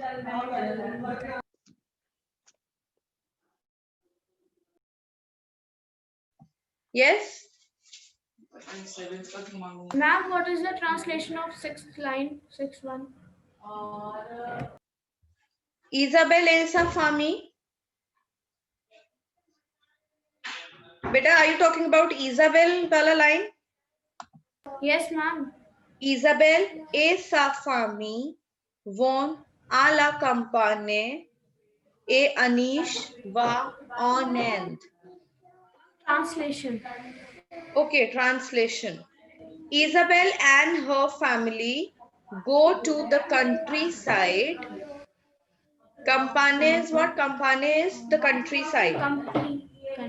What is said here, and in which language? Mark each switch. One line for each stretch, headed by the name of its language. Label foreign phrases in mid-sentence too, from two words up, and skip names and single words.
English: Yes? Ma'am, what is the translation of sixth line? Sixth one.
French: Isabel Elsa Fami.
English: Beta, are you talking about Isabel wala line? Yes, ma'am.
French: Isabel e sa famille vont à la campagne et Anish va en Inde.
English: Translation. Okay, translation. Isabel and her family go to the countryside. Campagne is what? Campagne is the countryside.